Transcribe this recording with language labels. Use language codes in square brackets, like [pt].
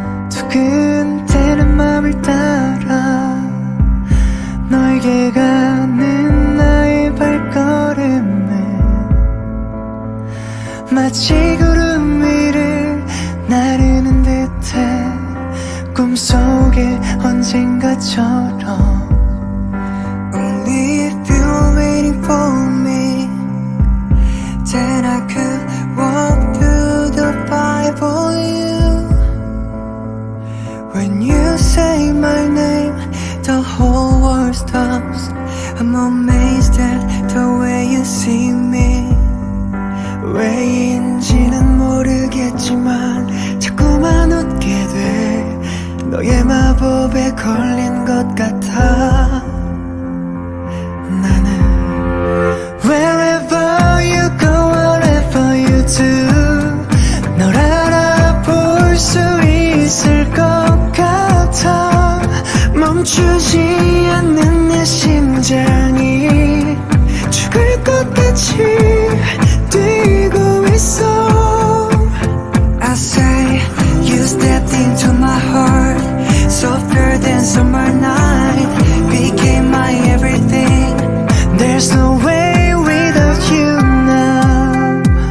[ko] 두근대는 맘을 따라 너에게 가는 나의 발걸음은 마치 구름 위를 나르는 듯해 꿈속에 언젠가처럼 [en] Only if you're waiting for me, then I could walk through the fire for you. When you say my name, the whole world stops. I'm amazed at the way you see me. [ko] 왜인지는 모르겠지만 자꾸만 웃게 돼. 너의 마법에 걸린 것 같아. 나는 [en] Wherever you go, whatever you do [ko] 널 알아볼 수 있을 것 같아. 멈추지 않는 내 심장이 죽을 것 같이 뛰고 있어. [en] I say you stepped into my heart, softer than summer night, became my everything. There's no way without you now.